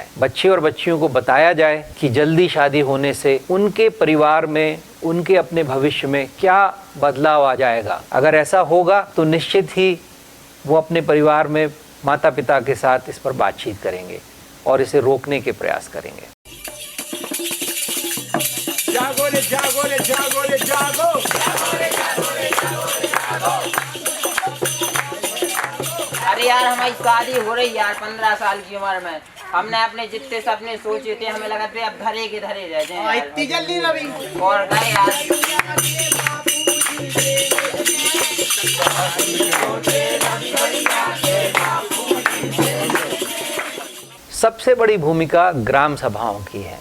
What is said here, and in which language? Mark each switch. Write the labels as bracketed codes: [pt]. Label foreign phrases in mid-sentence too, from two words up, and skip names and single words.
[hi] बच्चे और बच्चियों को बताया जाए कि जल्दी शादी होने से उनके परिवार में, उनके अपने भविष्य में क्या बदलाव आ जाएगा। अगर ऐसा होगा तो निश्चित ही वो अपने परिवार में माता पिता के साथ इस पर बातचीत करेंगे और इसे रोकने के प्रयास करेंगे। जागो रे जागो रे जागो रे जागो, जागो रे जागो रे जागो रे जागो। अरे यार हमारी शादी हो रही यार 15 साल की उम्र में। हमने अपने जितने सपने सोचे थे हमें लगा थे अब धरे के धरे रह जाएं। इतनी जल्दी रवि और गए यार। सबसे बड़ी भूमिका ग्राम सभाओं की है।